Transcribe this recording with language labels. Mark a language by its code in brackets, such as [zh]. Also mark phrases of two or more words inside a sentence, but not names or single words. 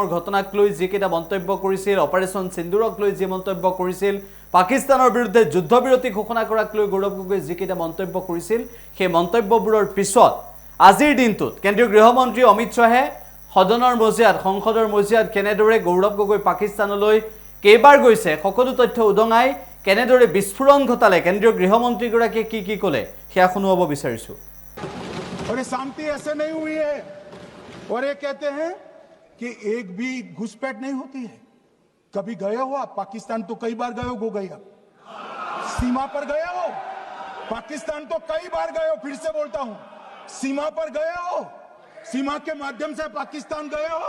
[as] ঘটনাক লৈ যিকেইটা মন্তব্য কৰিছিল অপাৰেশ্যন সিন্দুৰক লৈ যি মন্তব্য কৰিছিল পাকিস্তানৰ বিৰুদ্ধে যুদ্ধবিৰতি ঘোষণা কৰাক লৈ গৌৰৱ গগৈয়ে যিকেইটা মন্তব্য কৰিছিল সেই মন্তব্যবোৰৰ পিছত আজিৰ দিনটোত কেন্দ্ৰীয় গৃহমন্ত্ৰী অমিত শ্বাহে সদনৰ মজিয়াত সংসদৰ মজিয়াত কেনেদৰে গৌৰৱ গগৈ পাকিস্তানলৈ কেইবাৰ গৈছে সকলো তথ্য উদঙাই কেনেদৰে বিস্ফোৰণ ঘটালে কেন্দ্ৰীয় গৃহমন্ত্ৰীগৰাকীয়ে কি ক'লে সেয়া শুনুৱাব বিচাৰিছো। [hi] और ये शांति ऐसे नहीं हुई है और ये कहते हैं कि एक भी घुसपैठ नहीं होती है। कभी गए हो आप पाकिस्तान? तो कई बार गए हो गई आप सीमा पर गए हो पाकिस्तान तो कई बार गए हो। फिर से बोलता हूं सीमा पर गए हो, सीमा के माध्यम से पाकिस्तान गए हो।